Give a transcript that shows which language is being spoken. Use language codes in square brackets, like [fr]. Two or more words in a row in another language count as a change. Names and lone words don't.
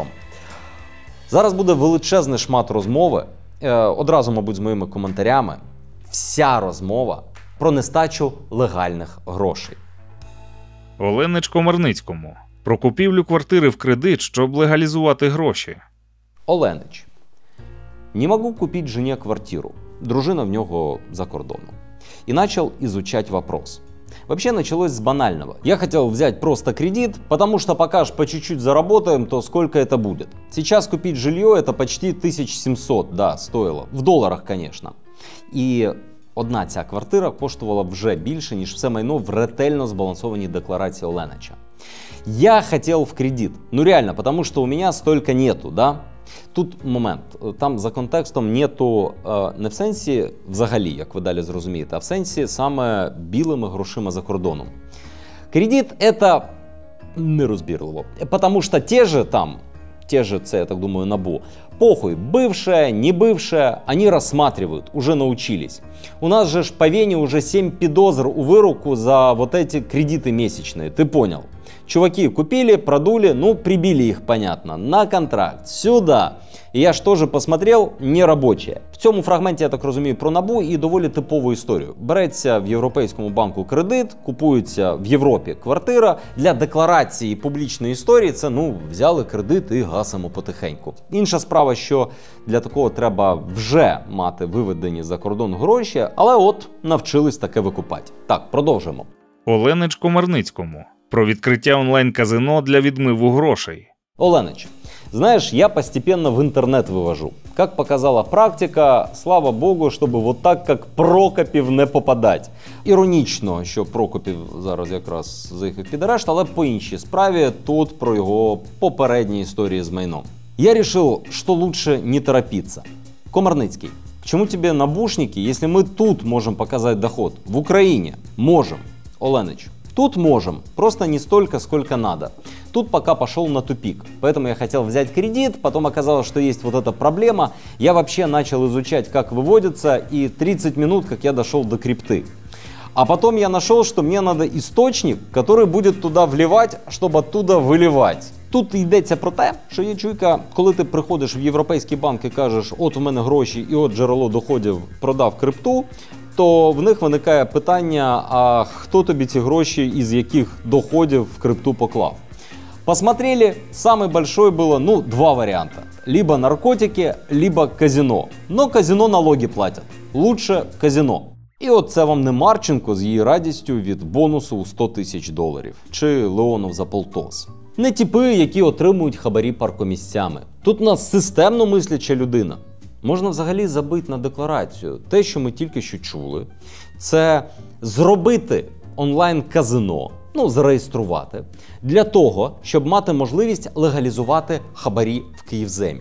[uk] Зараз буде величезний шмат розмови, одразу, мабуть, з моїми коментарями. Вся розмова про нестачу легальних грошей. Оленич Комарницькому. Про купівлю квартири в кредит, щоб легалізувати гроші. Оленич. [ru] Не могу купить жене квартиру. [uk] Дружина в нього за кордоном. [ru] И начал изучать вопрос. Вообще началось с банального. Я хотел взять просто кредит, потому что пока ж по чуть-чуть заработаем, то сколько это будет. Сейчас купить жилье это почти 1700, да, стоило. В доларах, конечно. [uk] І одна ця квартира коштувала вже більше, ніж все майно в ретельно збалансованій декларації Оленича. [ru] Я хотел в кредит. Реально, потому что у меня столько нету, да? [uk] Тут момент, там за контекстом нету не в сенсі взагалі, як ви далі зрозумієте, а в сенсі саме білими грошима за кордоном. [ru] Кредит – это нерозбірливо, потому что те же, [uk] це, я так думаю, НАБУ, [ru] похуй, бывшее, не бывшее, они рассматривают, уже научились. У нас же ж по Вене уже 7 подозр у выруку за вот эти кредиты месячные, ты понял? Чуваки купили, продули, прибили их, понятно, на контракт, сюда. [uk] І я ж теж посмотрел, не робоче. В цьому фрагменті, я так розумію, про НАБУ і доволі типову історію. Береться в Європейському банку кредит, купується в Європі квартира. Для декларації публічної історії це, взяли кредит і гасимо потихеньку. Інша справа, що для такого треба вже мати виведені за кордон гроші, але от навчились таке викупати. Так, продовжимо. Оленич Комарницькому. Про відкриття онлайн-казино для відмиву грошей. Оленич, [ru] знаешь, я постепенно в интернет вывожу. Как показала практика, слава богу, чтобы вот так, как Прокопів, не попадать. Іронічно, що Прокопів зараз якраз заїхав під арешт, але по іншій справі, тут про його попередні історії з майном. Я решил, что лучше не торопиться. Комарницкий, к чему тебе набушники, если мы тут можем показать доход? В Украине можем. Оленич, тут можем, просто не столько, сколько надо. Тут пока пошел на тупик, поэтому я хотел взять кредит, потом оказалось, что есть вот эта проблема. Я вообще начал изучать, как выводится, и 30 минут, как я дошел до крипты. А потом я нашел, что мне надо источник, который будет туда вливать, чтобы оттуда выливать. [uk] Тут йдеться про те, що є чуйка, коли ти приходиш в європейський банк і кажеш, от у мене гроші і от джерело доходів, продав крипту, то в них виникає питання, а хто тобі ці гроші із яких доходів в крипту поклав? [ru] Посмотрели, самый большой было, два варианта. Либо наркотики, либо казино. Но казино налоги платят. Лучше казино. [uk] І от це вам не Марченко з її радістю від бонусу у $100 000. Чи Леонов за полтос. Не типи, які отримують хабарі паркомісцями. Тут у нас системно мисляча людина. Можна взагалі забити на декларацію. Те, що ми тільки що чули, це зробити онлайн-казино, зареєструвати, для того, щоб мати можливість легалізувати хабарі в Київземі.